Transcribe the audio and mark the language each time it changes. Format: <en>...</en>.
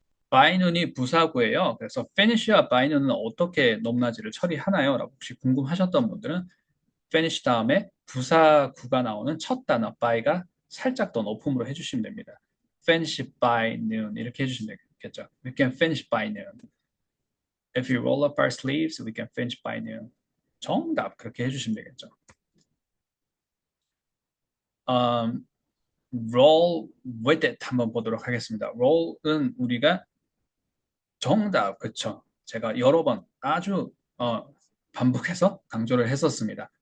<ko>by noon이 부사구예요. 그래서 finish와 by noon은 어떻게 높낮이를 처리하나요? 라고 혹시 궁금하셨던 분들은 finish 다음에 부사구가 나오는 첫 단어 by가 살짝 더 높음으로 해주시면 됩니다. finish by noon 이렇게 해주시면 되겠죠.</ko> <en>We can finish by noon. If you roll up our sleeves, we can finish by noon.</en> <ko>정답 그렇게 해주시면 되겠죠. roll with it 한번 보도록 하겠습니다. roll은 우리가 정답 그쵸. 제가 여러 번 아주 반복해서 강조를 했었습니다.</ko>